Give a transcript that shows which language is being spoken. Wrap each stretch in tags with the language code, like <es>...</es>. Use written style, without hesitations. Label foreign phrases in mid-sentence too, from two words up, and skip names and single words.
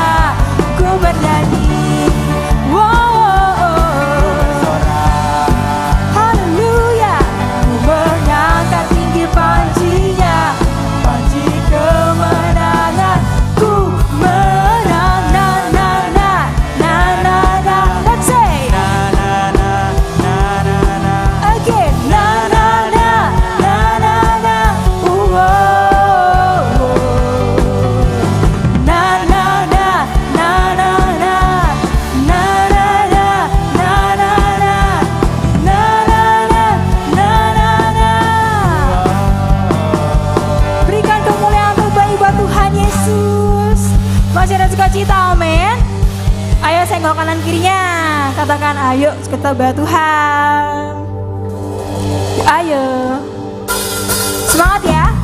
<id>Ku bernyanyi, wow, haleluya. Ku mengangkat tinggi pancinya, panci kemenangan. Ku menang, na na na na na na.</id> <en>Let's say again, na na na na na na. Whoa, na na na na na na na na na na na na na na na.</en> <id>Berikan kemuliaan terbaik buat Tuhan Yesus. Masih ada sukacita, amin. Ayo senggol kanan kirinya. Katakan, ayo kita bahas Tuhan. Ayo, semangat ya.</id>